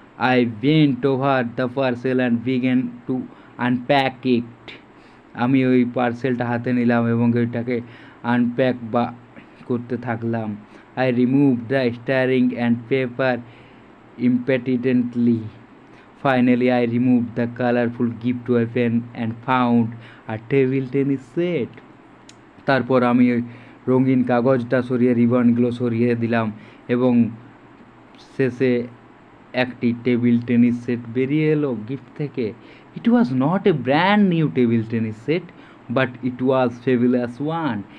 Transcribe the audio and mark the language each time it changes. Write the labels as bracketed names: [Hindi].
[English] I bent over the parcel and began to unpack it. [Bangla] আমি ওই পার্সেলটা হাতে নিলাম এবং ওইটাকে আনপ্যাক বা করতে থাকলাম। [English] I remove the string and paper impatiently. Finally, I removed the colorful gift weapon and found a table tennis set. [Bangla] তারপর আমি ওই রঙিন কাগজটা সরিয়ে রিবনগুলো সরিয়ে দিলাম এবং শেষে একটি টেবিল টেনিস সেট বেরিয়ে এলো গিফট থেকে। [English] It was not a brand new table tennis set, but it was fabulous one.